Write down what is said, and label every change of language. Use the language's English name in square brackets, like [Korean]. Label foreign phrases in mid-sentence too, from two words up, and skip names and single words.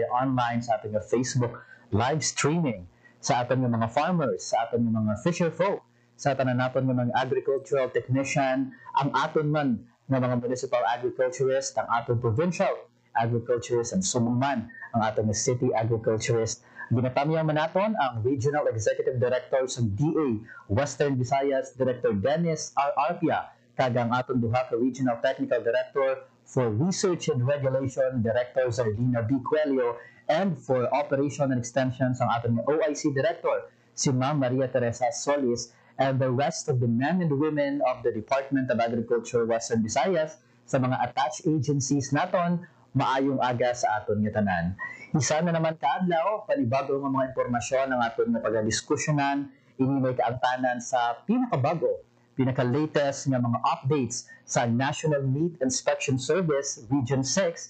[Hiligaynon] online, sa aton ng Facebook [English] live streaming, [Hiligaynon] sa aton ng mga farmers, sa aton ng mga [English] fisher folk, [Hiligaynon] sa tanan naton ng mga [English] agricultural technician, [Hiligaynon] ang aton man ng mga [English] municipal agriculturist, [Hiligaynon] ang aton [English] provincial agriculturist, [Hiligaynon] and sumangman ang aton [English] city agriculturist. [Hiligaynon] Ginatamiyan man naton ang [English] Regional Executive Director [Hiligaynon] sa DA Western Visayas, Director Dennis R. Arpia, kag ang aton duha ka [English] Regional Technical Director for Research and Regulation, [Hiligaynon] Director Zardina B. Cuello, and [English] for Operation and Extension [Hiligaynon] ang aton [English] OIC Director, [Hiligaynon] si Ma'am Maria Teresa Solis, [English] and the rest of the men and women of the Department of Agriculture Western Visayas [Hiligaynon] sa mga attached agencies naton, maayong aga sa aton nga tanan. Isa na naman kaadlaw, panibago nga mga impormasyon ang aton nga pagdiskusyonan, inimay kaangtanan sa pinakabago, pinaka-latest nga mga updates sa National Meat Inspection Service Region 6.